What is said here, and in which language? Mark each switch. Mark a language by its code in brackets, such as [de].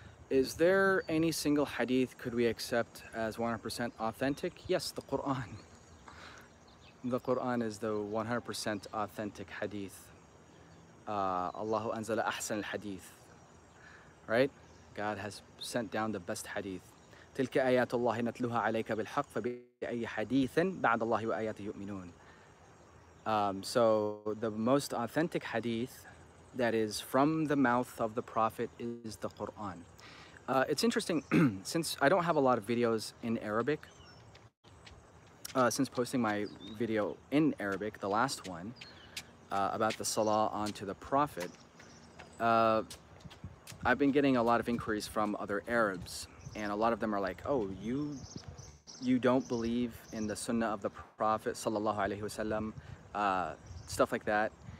[en] Is there any single hadith could we accept as 100% authentic? Yes, the Quran. The Quran is the 100% authentic hadith. [ar] Allahu anzala ahsan al-hadith. Right? [en] God has sent down the best hadith. [ar] تلك آيات الله نتلوها عليك بالحق فبأي حديث بعد الله وآياته يؤمنون. [en] So the most authentic hadith that is from the mouth of the Prophet is the Quran. It's interesting, since I don't have a lot of videos in Arabic, since posting my video in Arabic, the last one, about the Salah onto the Prophet, I've been getting a lot of inquiries from other Arabs, and a lot of them are like, oh, you don't believe in the Sunnah of the Prophet, sallallahu alaihi wasallam, stuff like that.